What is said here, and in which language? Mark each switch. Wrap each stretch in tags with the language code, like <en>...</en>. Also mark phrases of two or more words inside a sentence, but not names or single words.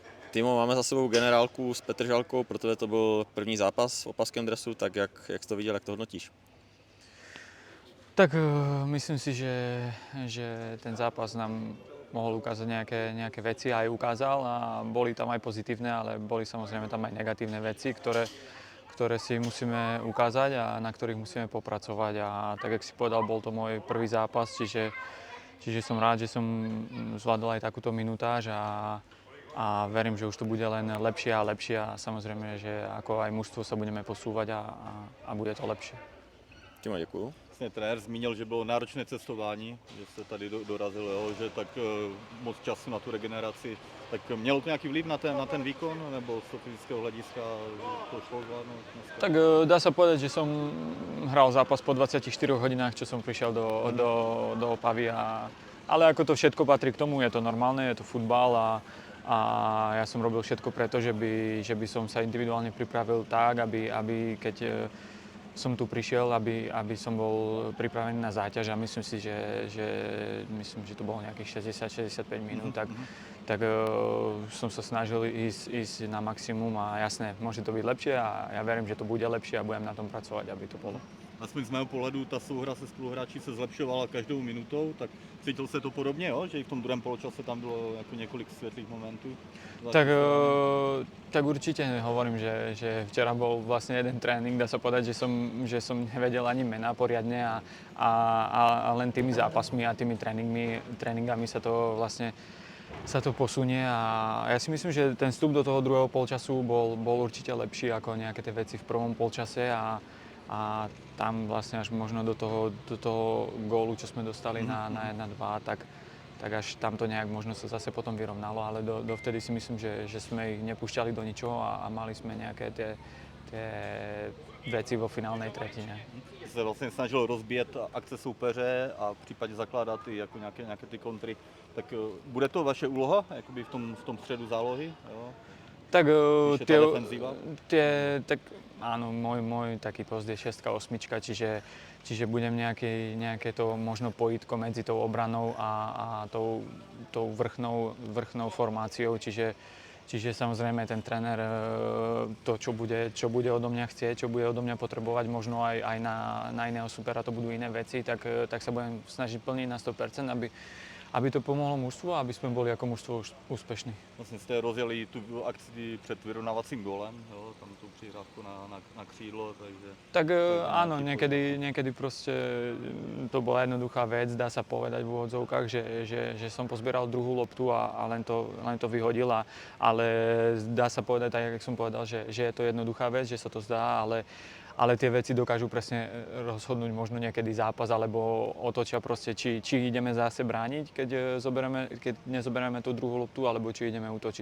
<cs>Timo, máme za sebou generálku s Petržalkou, pro tebe to byl první zápas v opavském dresu, tak jak jsi to viděl, jak to hodnotíš?</cs> <sk>Tak myslím si, že ten zápas nám mohol ukázať nejaké veci a aj ukázal a boli tam aj pozitívne, ale boli samozrejme tam aj negatívne veci, ktoré si musíme ukázať a na ktorých musíme popracovať. A tak, jak si povedal, bol to môj prvý zápas, čiže som rád, že som zvládol aj takúto minutáž a verím, že už to bude len lepšie a lepšie a samozrejme, že ako aj mužstvo sa budeme posúvať a bude to lepšie.</sk> <cs>Timo, děkuju. Vlastně trenér zmínil, že bylo náročné cestování, že se tady dorazil, jo, že tak moc času na tu regeneraci. Tak mělo to nějaký vliv na ten výkon, nebo z fyzického hlediska to šlo zvládnout dneska?</cs> <sk>Tak dá sa povedať, že som hral zápas po 24 hodinách, čo som prišiel do Opavy. Ale ako to všetko patrí k tomu, je to normálne, je to futbal a ja som robil všetko preto, že by som sa individuálne pripravil tak, aby keď som tu prišiel, aby som bol pripravený na záťaž a myslím si, že to bolo nejakých 60-65 minút, tak som sa snažil ísť na maximum a jasné, môže to byť lepšie a ja verím, že to bude lepšie a budem na tom pracovať, aby to bolo.</sk> <cs>Aspoň z mého pohledu ta souhra se spoluhráči se zlepšovala každou minutou, tak cítil se to podobně, jo? Že i v tom druhém poločase tam bylo jako několik světlých momentů?</cs> <sk>Tak určite hovorím, že včera bol vlastne jeden tréning, dá sa povedať, že som nevedel ani mená poriadne a len tými zápasmi a tými tréningami sa to posunie a ja si myslím, že ten vstup do toho druhého polčasu bol určite lepší ako nejaké tie veci v prvom polčase a tam vlastne až možno do toho gólu, čo sme dostali na 1-2, tak až tam to nejak možno sa zase potom vyrovnalo, ale dovtedy si myslím, že sme ich nepúšťali do ničoho a mali sme nejaké tie veci vo finálnej tretine.</sk> <cs>Se vlastně snažil rozbíjet akce soupeře a v případě zakládat i jako nějaké ty kontry. Tak bude to vaše úloha jakoby v tom středu zálohy? Jo? Tak defenzíva?</cs> <sk>tak áno, môj taký post je 6-8, čiže budem nejaké to možno pojitko medzi tou obranou a tou vrchnou formáciou, čiže samozrejme ten tréner to, čo bude odo mňa chcieť, čo bude odo mňa potrebovať, možno aj na iného supera to budú iné veci, tak sa budem snažiť plniť na 100%, aby to pomohlo mužstvu a aby sme boli ako mužstvo úspešní.</sk> <cs>Vlastně jste rozjeli tu akci před vyrovnávacím gólem, jo? Tam tu přihrávku na křídlo, takže...</cs> <sk>Tak áno, niekedy proste to bola jednoduchá vec, dá sa povedať v úvodzovkách, že som pozbieral druhú loptu a len to vyhodil, ale dá sa povedať, tak jak som povedal, že je to jednoduchá vec, že sa to zdá, ale tie veci dokážu presne rozhodnúť možno niekedy zápas alebo otočia proste, či ideme zase brániť, keď nezoberieme tú druhú loptu, alebo či ideme útočiť.</sk>